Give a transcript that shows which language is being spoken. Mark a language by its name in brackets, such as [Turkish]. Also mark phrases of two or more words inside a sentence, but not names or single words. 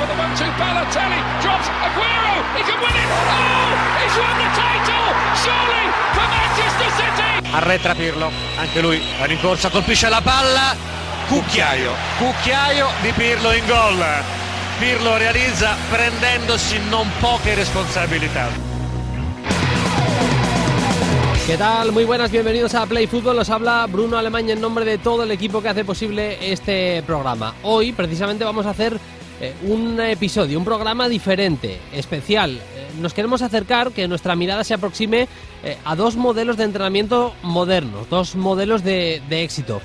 [English] to Balotelli, drops Aguero, he can win it. Oh, he's won the title, surely for Manchester City. [Italian] Arretra Pirlo, anche lui va in corsa, colpisce la palla, cucchiaio di Pirlo in gol. Pirlo realizza prendendosi non poche responsabilità. [Spanish] ¿Qué tal? Muy buenas, bienvenidos a Play Fútbol. Os habla Bruno Alemán en nombre de todo el equipo que hace posible este programa. Hoy precisamente vamos a hacer un episodio, un programa diferente, especial. Nos queremos acercar, que nuestra mirada se aproxime a dos modelos de entrenamiento modernos, dos modelos de éxito.